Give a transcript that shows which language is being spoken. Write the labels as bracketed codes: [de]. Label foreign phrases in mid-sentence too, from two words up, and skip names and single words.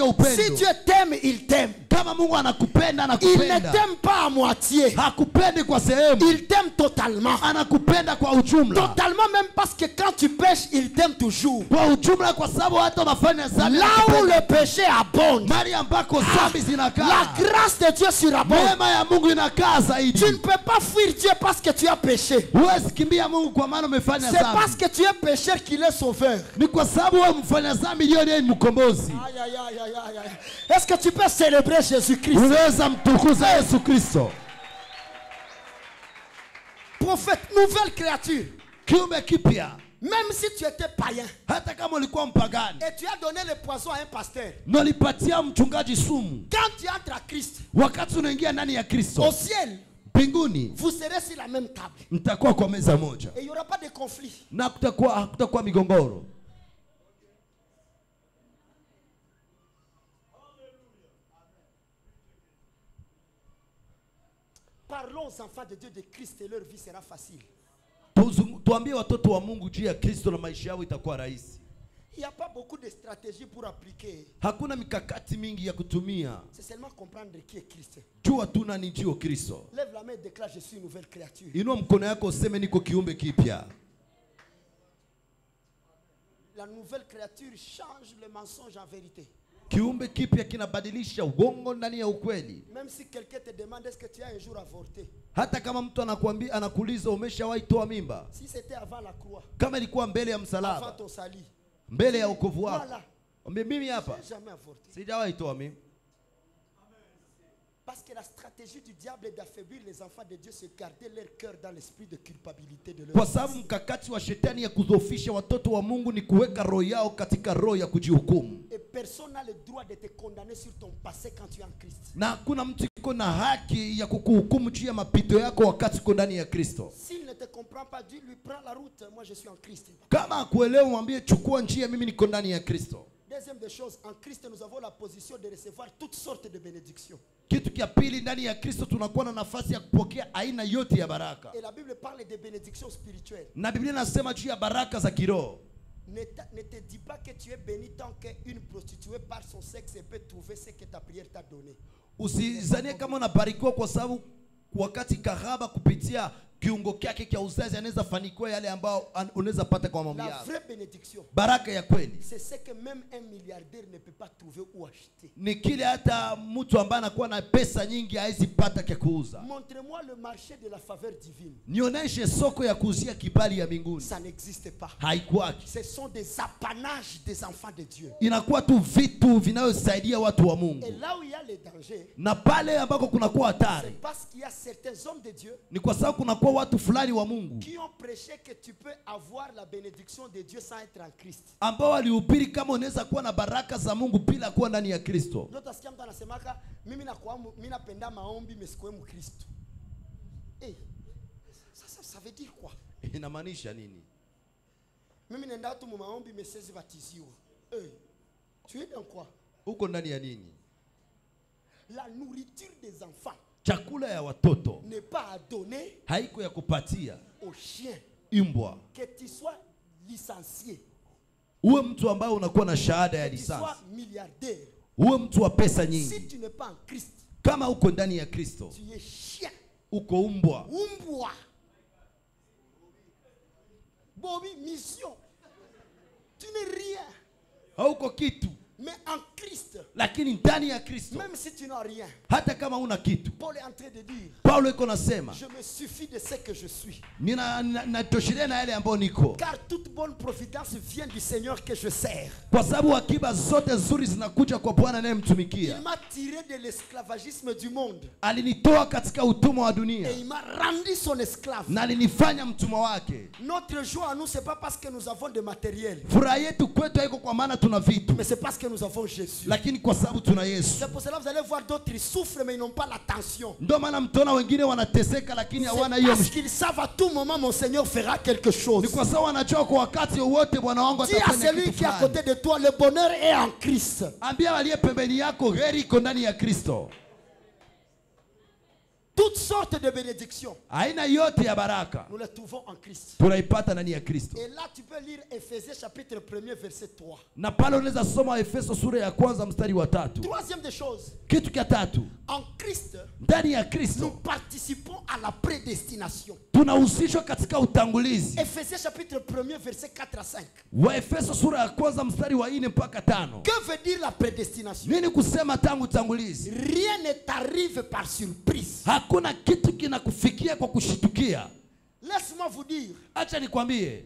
[sw] Si upendo. [fr] Dieu t'aime, il t'aime. [sw] Kama Mungu anakupenda, [fr] Il ne [sw] anakupenda. [fr] t'aime pas à moitié. [sw] Hakupendi kwa sehemu, [fr] Il t'aime totalement. [sw] anakupenda kwa ujumla. [fr] Totalement même parce que quand tu pêches, il t'aime toujours. [sw] Kwa ujumla, kwa sababu hata unafanya dhambi [fr] Là où [sw] anakupenda. [fr] le péché abonde, [sw] Mahali ambako dhambi [fr] la [sw] zinakaa, [fr] grâce de Dieu surabonde. [sw] neema ya Mungu inakaa zaidi. [fr] Tu ne peux pas fuir Dieu parce que tu as péché. [sw] Huwezi kimbia Mungu kwa maana umefanya [fr] C'est parce [sw] dhambi. [fr] que tu es pécheur qu'il est sauveur. [sw] Ni kwa sababu wewe mfanya dhambi ndio ndiye mkombozi. Aïe, aïe, aïe, aïe, aïe, aïe. [fr] Est-ce que tu peux célébrer Jésus-Christ? [sw] Unaweza mtukuza Yesu Kristo. [fr] Prophète, nouvelle créature. [sw] Kiumbe kipya. [fr] Même si tu étais païen [sw] Hata kama ulikuwa mpagani [fr] et tu as donné le poison à un pasteur, [sw] na ulipatia mchungaji sumu, [fr] quand tu entres à Christ, [sw] wakati unaingia ndani ya [fr] au [sw] Kristo, [fr] ciel, [sw] mbinguni [fr] vous serez sur la même table. [sw] mtakuwa kwa meza moja [fr] Et il n'y aura pas de conflit. [sw] na hakutakuwa migongoro. [fr] Parlons aux enfants de Dieu de Christ et leur vie sera facile. [sw] Tuambie watoto wa Mungu juu ya Kristo na maisha yao itakuwa rahisi. [fr] Il n'y a pas beaucoup de stratégies pour appliquer. [sw] Hakuna mikakati mingi ya kutumia. [fr] C'est seulement comprendre qui est Christ. [sw] Jua tu nani ndio Kristo. [fr] Lève la main et déclare je suis une nouvelle créature. [sw] Inua mkono yako useme niko kiumbe kipya. [fr] La nouvelle créature change le mensonge en vérité. [sw] Kiumbe kipya kinabadilisha uongo ndani ya ukweli. [fr] Même si quelqu'un te demande est-ce que tu as un jour avorté. [sw] Hata kama mtu anakuambia, anakuuliza umeshawahi toa mimba, [fr] Si c'était avant la croix, [sw] kama ilikuwa mbele ya [fr] avant [sw] msalaba, [fr] ton salut. [sw] mbele ya wokovu wako, [fr] Voilà. [sw] mimi hapa [fr] J'ai jamais avorté. [sw] sijawahi toa mimba. [fr] Parce que la stratégie du diable est d'affaiblir les enfants de Dieu, c'est garder leur cœur dans l'esprit de culpabilité de leur [sw] Kwa sababu mkakati wa shetani ya kudhoofisha watoto wa Mungu ni kuweka roho yao katika roho ya kujihukumu. [fr] Et personne n'a le droit de te condamner sur ton passé quand tu es en Christ. [sw] Na hakuna mtu iko na haki ya kukuhukumu juu ya mapito yako wakati uko ndani ya Kristo. [fr] S'il ne te comprend pas, dis lui prends la route, moi je suis en Christ. [sw] Kama akuelewa, mwambie chukua njia, mimi niko ndani ya Kristo. [fr] Deuxième des choses, en Christ nous avons la position de recevoir toutes sortes de bénédictions. [sw] Kitu kia pili, ndani ya Kristo tunakuwa na nafasi ya kupokea aina yote ya baraka. [fr] Et la Bible parle des bénédictions spirituelles. [sw] Na Biblia inasema juu ya baraka za kiroho. [fr] Ne te dis pas que tu es béni tant qu'une prostituée par son sexe peut trouver ce que ta prière t'a donné. [sw] Usizanie kama unabarikiwa kwa sababu wakati kahaba kupitia kiungo kyake kia uzazi anaweza fanikiwa yale ambao unaweza pata kwa mambo [fr] La [sw] yako. [fr] vraie bénédiction, [sw] Baraka ya kweli [fr] c'est ce que même un milliardaire ne peut pas trouver ou acheter. [sw] ni kile hata mtu ambaye anakuwa na pesa nyingi hawezi pata kia kuuza. [fr] Montrez-moi le marché de la faveur divine. [sw] Nionyeshe soko ya kuuzia kibali ya mbinguni. [fr] Ça n'existe pas. [sw] Haikuwaki. [fr] Ce sont des apanages des enfants de Dieu. [sw] Inakuwa tu vitu vinayosaidia watu wa Mungu. [fr] Et là où il y a les dangers, [sw] Na pale ambako kunakuwa hatari [fr] c'est parce qu'il y a certains hommes de Dieu [sw] ni kwa sababu kunakuwa watu fulani wa Mungu [fr] qui ont prêché que tu peux avoir la bénédiction de Dieu sans être en Christ. [sw] ambao walihubiri kama unaweza kuwa na baraka za Mungu bila kuwa ndani ya Kristo. Ndio utasikia mtu anasemaka mimi napenda maombi mais sikuwe mkristo. [fr] Eh, ça veut dire quoi? [sw] Inamaanisha nini? Mimi nenda tu mu maombi mais sisi batiziwa. [fr] Eh, tu es dans quoi? [sw] Uko ndani ya nini? [fr] La nourriture des enfants [sw] Chakula ya watoto [fr] n'est pas à donner [sw] haiko ya kupatia [fr] aux chiens. [sw] imbwa. [fr] Que tu sois licencié, [sw] Uwe mtu ambaye unakuwa na shahada ya [fr] que tu sois [sw] lisansi, [fr] milliardaire. [sw] uwe mtu wa pesa [fr] Si [sw] nyingi, [fr] tu n'es pas en Christ, [sw] kama uko ndani ya Kristo [fr] tu es chien. [sw] uko umbwa. Umbwa. [fr] Bobby, mission. Tu n'es rien. [sw] Hauko kitu, [fr] Mais en Christ, [sw] lakini ndani ya Kristo [fr] même si tu n'as rien, [sw] hata kama una kitu. [fr] Paul est en train de dire, [sw] Paulo iko nasema [fr] je me suffis de ce que je suis. [sw] natoshelea na yale ambayo niko, [fr] Car toute bonne providence vient du Seigneur que je sers. [sw] kwa sababu akiba zote nzuri zinakuja kwa Bwana [fr] Il [sw] anayemtumikia. [fr] m'a tiré de l'esclavagisme du monde [sw] Alinitoa katika utumwa wa dunia [fr] et il m'a rendu son esclave. [sw] na alinifanya mtumwa wake. [fr] Notre joie à nous, c'est pas parce que nous avons de matériel, [sw] Furaha yetu kwetu haiko kwa maana tuna vitu, [fr] mais c'est parce que nous avons Jésus. [sw] lakini kwa sababu tuna Yesu. [fr] C'est pour cela que vous allez voir d'autres, ils souffrent mais ils n'ont pas l'attention. [sw] Ndio maana mtaona wengine wanateseka lakini hawana [fr] C'est [sw] hiyo. [fr] parce qu'ils savent à tout moment mon Seigneur fera quelque chose. [sw] Ni kwa sababu wanajua kwa wakati wote Bwana wangu [fr] Dis à [sw] atafanya [fr] celui [sw] kitu [fr] qui est à [sw] fulani. [fr] côté de toi, le bonheur est en Christ. [sw] Ambia aliye pembeni yako heri iko ndani ya Kristo. [fr] Toutes sortes de bénédictions, [sw] Aina yote ya baraka [fr] nous les trouvons en Christ. [sw] tunaipata ndani ya Kristo. [fr] Et là, tu peux lire Éphésiens chapitre 1er, verset 3. [sw] Na pale unaweza soma Efeso sura ya kwanza mstari wa 3. [fr] Troisième des choses, [sw] Kitu cha tatu, [fr] en Christ, [sw] ndani ya [fr] nous [sw] Kristo [fr] participons à la prédestination. [sw] tunahusishwa katika utangulizi. [fr] Éphésiens chapitre 1er, verset 4 à 5. [sw] Wa Efeso sura ya kwanza mstari wa 4 mpaka 5. [fr] Que veut dire la prédestination? [sw] Nini kusema tangu utangulizi? [fr] Rien ne t'arrive par surprise. [sw] Hakuna kitu kinakufikia kwa kushitukia. [fr] Laisse-moi vous dire, [sw] Acha nikwambie,